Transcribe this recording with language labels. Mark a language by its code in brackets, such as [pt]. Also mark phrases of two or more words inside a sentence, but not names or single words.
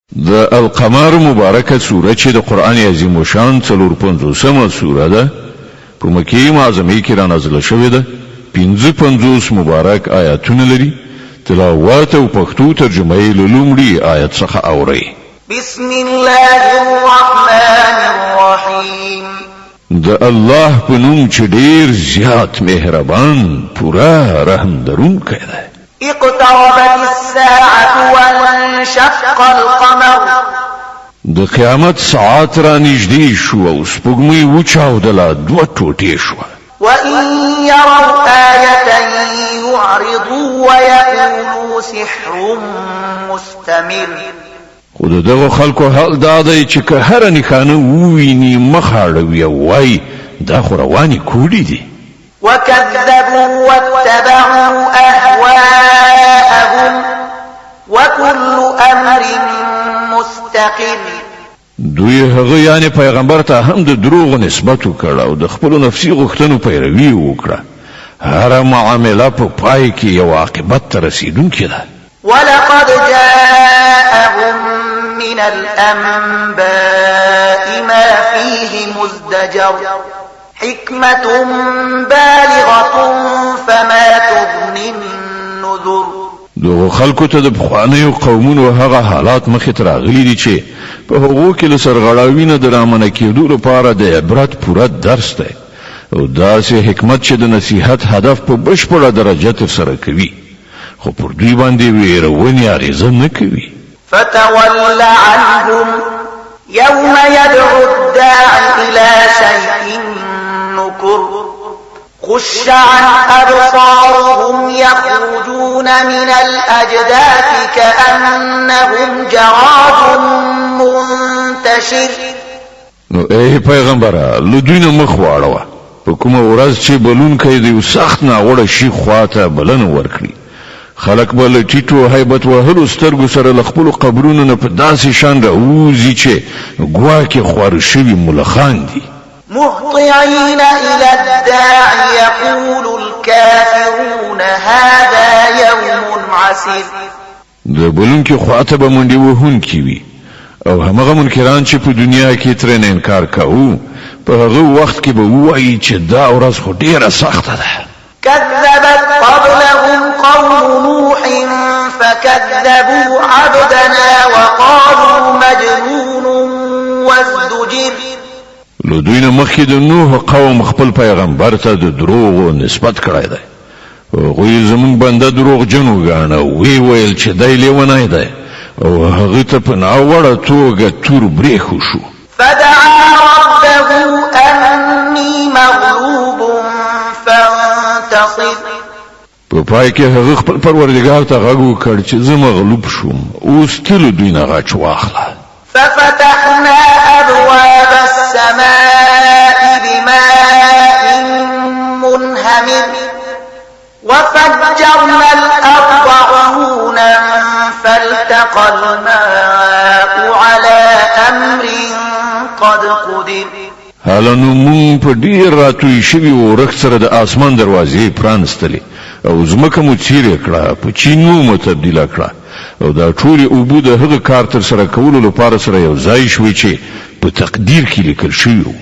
[ps] د القمر مبارکه سوره چې د قران عظیم شان 450مه سوره ده په مکه معظمه کې را نازله شوې ده 55 مبارک آیاتونه لري تلاوت او پښتو ترجمه یې لومړی آیت څخه اوري [ar] بسم الله الرحمن الرحیم [ps] د الله په نوم چې ډیر زیات مهربان پورا رحم درونکی دی [ar] اقتربت الساعة وانشق القمر [ps] د قیامت ساعت را نږدې شو او سپوږمۍ وچاودله دوه ټوټې شوه [ar] وَإِن يَرَوْا آيَةً يُعْرِضُوا وَيَقُولُوا سِحْرٌ مُسْتَمِرٌ [ps] خو دغه خلکو حال دا دی چې که هر نښانه وویني مخاړوي او وایي دا خو روانې کوډې دي [ar] وَكَذَّبُوا وَاتَّبَعُوا أَهْوَاءَهُمْ وَكُلُّ أَمْرٍ مُسْتَقِرٌ [ps] دوی هغه یعنی پیغمبر ته هم د دروغ نسبت وکړ او د خپل نفسي غوښتنو پیروي وکړه هر معامله په پای کې یو عاقبت ته رسیدونکې ده [ar] ولقد جاءهم من الأنباء ما فيه مزدجر حكمة بالغة فما تغني النذر [ps] دغه خلکو ته د بخوانیو قومونو هغه حالات مخې ته راغلي دي چې په هغو کې له سرغړاوي نه د رامنه کېدو لپاره د عبرت پوره درس دی او داسې حکمت چې د نصیحت هدف په بشپړه درجه ترسره کوي خو پر دوی باندې ویرونې اغېزه نه کوي [ar] فتول عنهم يوم يدعو الداعي إلى شيء نكر خش عن أبصارهم يخرجون من الأجداث كأنهم جراد منتشر [ps] نو ای پیغمبره لدوینه مخ واړوه په کومه ورځ چې بلونکی د یو سخت ناوړه شي خواته بلنه ورکړي خلق به له ټیټو هیبت وهلو سترګو سره له خپلو قبرونو نه په داسې شان راوځي چې ګواکې خواره شوي ملخان دي [ar] مهطعين إلى الداع يقول الكافرون هذا يوم عسير [ps] د بلونکي خواته به منډې وهونکي وي او همغه منکران چې په دنیا کې ترې انکار کوو په هغه وخت کې به ووایي چې دا ورځ خو ډیره سخته ده [ar] كذبت قبلهم قوم نوح فكذبوا عبدنا وقالوا مجنون وازدجر [ps] لدوینه مخکې د نوح قوم خپل پیغمبر ته د دروغ نسبت کړی دی هغوی زمونږ بنده دروغ جن وګاڼه وی ویل چې دی لیونی دی او هغه ته په ناوړه توګه تور برېښو شو [ar] فدعا ربه أني مغلوب فانتصر [ps] په پای کې هغه خپل پروردګار ته غږ وکړ چې زه مغلوب شوم اوس تل دوی نه غچ واخله [ar] ففتحنا أبواب السماء بماء منهمر وفجرنا الأرض عيونا فالتقى الماء على أمر قد قدر [ps] حالانو مون په ډیر راتوی شوي ورخ سره د آسمان دروازې پرانستلې او زمکه مو څیرې کړه په چینو مو تبدیله کړه او دا ټولې اوبه د هغه کار تر سره کولو لپاره سره یو ځای شوي چې په تقدیر کې لیکل شوي وو